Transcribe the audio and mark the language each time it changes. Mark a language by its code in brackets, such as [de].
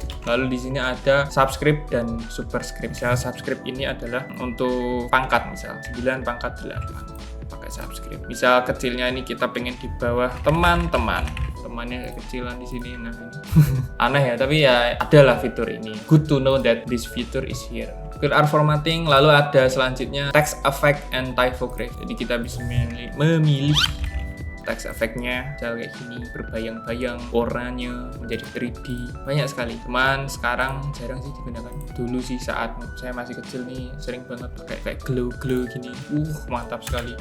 [id] Lalu di sini ada subscript dan superscript. Misal subscript ini adalah untuk pangkat, misal 9 pangkat 8 pakai subscript. Misal kecilnya ini kita pengen di bawah teman-teman. Temannya kecilan di sini. Nah, ini aneh ya, tapi ya adalah fitur ini. [en] Good to know that this feature is here. QR formatting, [id] lalu ada selanjutnya [en] text effect and typography. [id] Jadi kita bisa memilih text effect-nya kayak gini, berbayang-bayang, warnanya menjadi 3D, banyak sekali. Cuman sekarang jarang sih digunakan. Dulu sih saat saya masih kecil nih sering banget pakai kayak glow gini. Mantap sekali.